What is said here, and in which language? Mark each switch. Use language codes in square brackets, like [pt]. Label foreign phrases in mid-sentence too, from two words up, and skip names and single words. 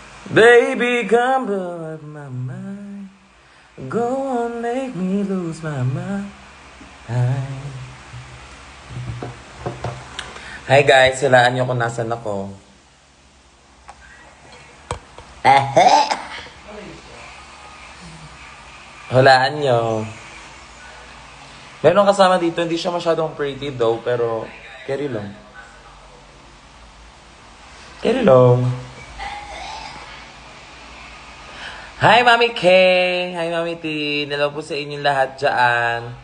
[en] Baby, come blow up my mind. Go on, make me lose my mind. [tl] Hi guys, hulaan nyo kung nasan ako. Hulaan nyo. Meron kasama dito, hindi siya masyadong [en] pretty though, [tl] pero carry long. Carry long. Hi Mami K! Hi Mami T! Hello po sa inyong lahat dyan.